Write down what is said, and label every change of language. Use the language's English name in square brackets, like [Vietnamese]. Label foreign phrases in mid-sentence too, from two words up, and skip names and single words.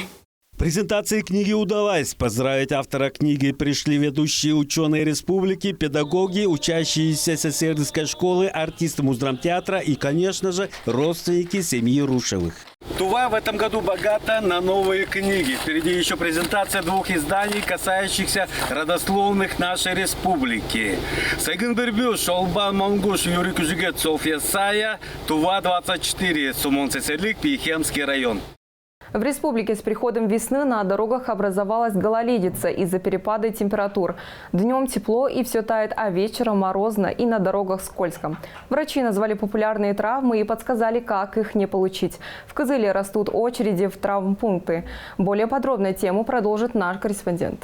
[Russian] Презентация книги удалась. Поздравить автора книги пришли ведущие ученые республики, педагоги, учащиеся Сесердской школы, артисты Муздрамтеатра и, конечно же, родственники семьи Рушевых. Тува в этом году богата на новые книги. Впереди еще презентация 2 изданий, касающихся родословных нашей республики. Сайгын Бербюш, Шолбан Монгуш, Юрий Кужигет, Софья Сая, Тува 24, Сумон-Цесерлик, Пихемский район. В республике с приходом весны на дорогах образовалась гололедица из-за перепада температур. Днем тепло и все тает, а вечером морозно и на дорогах скользко. Врачи назвали популярные травмы и подсказали, как их не получить. В Кызыле растут очереди в травмпункты. Более подробно тему продолжит наш корреспондент.